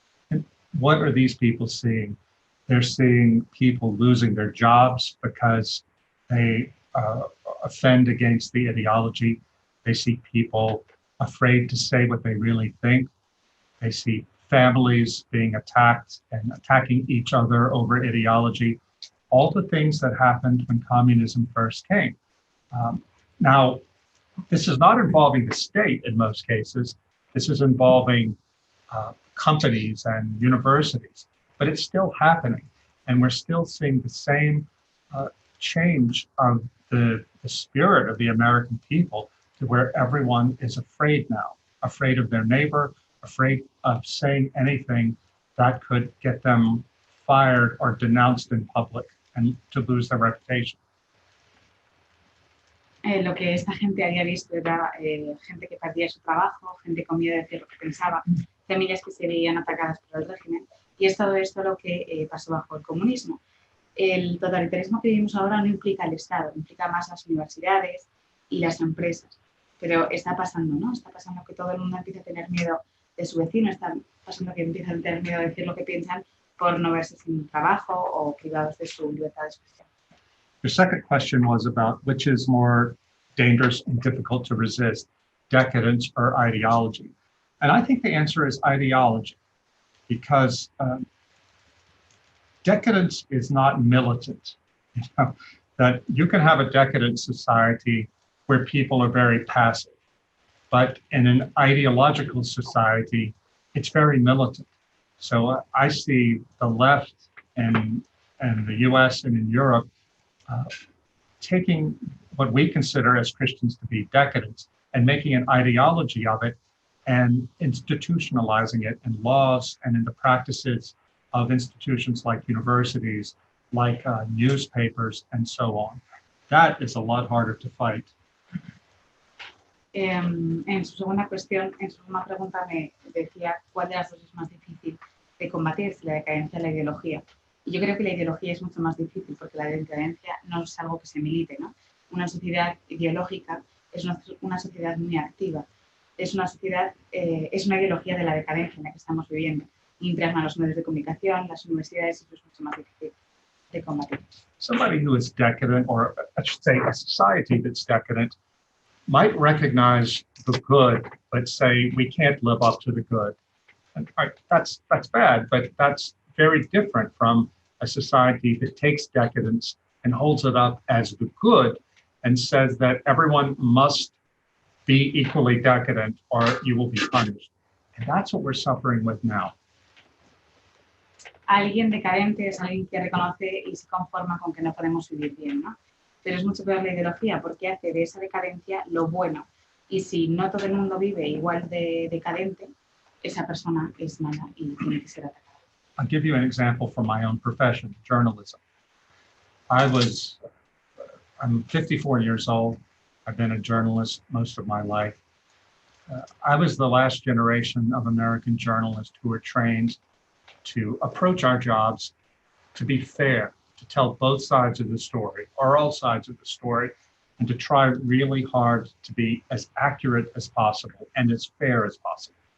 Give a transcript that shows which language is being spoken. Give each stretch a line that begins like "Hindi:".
English: And what are these people seeing? They're seeing people losing their jobs because they offend against the ideology. They see people afraid to say what they really think. They see families being attacked and attacking each other over ideology, all the things that happened when communism first came. Now, this is not involving the state in most cases. This is involving companies and universities, but it's still happening. And we're still seeing the same change of the spirit of the American people to where everyone is afraid now, afraid of their neighbor, afraid of saying anything that could get them fired or denounced in public and to lose their reputation.
Spanish: Lo que esta gente había visto era gente que perdía su trabajo, gente con miedo de decir lo que pensaba, familias que se veían atacadas por el régimen, y es todo esto lo que pasó bajo el comunismo. El totalitarismo que vivimos ahora no implica el Estado, implica más las universidades y las empresas, pero está pasando, ¿no? Está pasando que todo el mundo empieza a tener miedo de su vecino, está pasando que empiezan a tener miedo de decir lo que piensan por no verse sin trabajo o privados de su libertad de expresión.
English: The second question was about which is more dangerous and difficult to resist, decadence or ideology. And I think the answer is ideology, because decadence is not militant. You know, that you can have a decadent society where people are very passive, but in an ideological society, it's very militant. So I see the left and the US and in Europe taking what we consider as Christians to be decadence and making an ideology of it and institutionalizing it in laws and in the practices of institutions like universities, like newspapers, and so on. That is a lot harder to fight.
Spanish: En su segunda cuestión, en su segunda pregunta me decía cuál de las dos es más difícil de combatir, si la decadencia o la ideología. Y yo creo que la ideología es mucho más difícil porque la decadencia no es algo que se milite, ¿no? Una sociedad ideológica es una sociedad muy activa. Es una sociedad, es una ideología de la decadencia en la que estamos viviendo. Mientras más los medios de comunicación, las universidades, eso es mucho más difícil de combatir.
English: Somebody who is decadent, or I should say a society that's decadent, might recognize the good, but say we can't live up to the good. And that's bad, but that's very different from a society that takes decadence and holds it up as the good and says that everyone must be equally decadent or you will be punished. And that's what we're suffering with now.
Spanish: Alguien decadente es alguien que reconoce y se conforma con que no podemos vivir bien, ¿no? Pero es mucho peor la ideología porque hace de esa decadencia lo bueno. Y si no todo el mundo vive igual de decadente, esa persona es mala y tiene que ser atacada.
English: I'll give you an example from my own profession, journalism. I'm 54 years old. I've been a journalist most of my life. I was the last generation of American journalists who were trained to approach our jobs to be fair, to tell both sides of the story, or all sides of the story, and to try really hard to be as accurate as possible and as fair as possible.